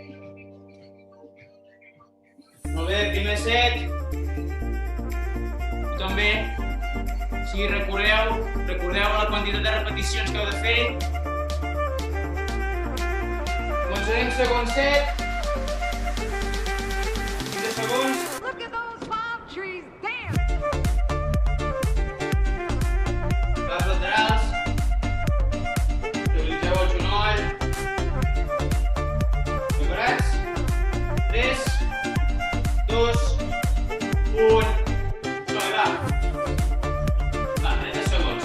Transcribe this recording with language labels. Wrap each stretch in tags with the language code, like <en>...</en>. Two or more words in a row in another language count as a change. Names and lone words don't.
<ca>Molt bé, primer set. També, si recordeu la quantitat de repeticions que heu de fer. Començarem segon set. 15 segons.</ca> <en>Look at those palm trees, damn!</en> <ca>Braç laterals. Utilitzeu el genoll. Preparats? 3, 2, 1. Som-hi, va. Va, 30 segons.</ca>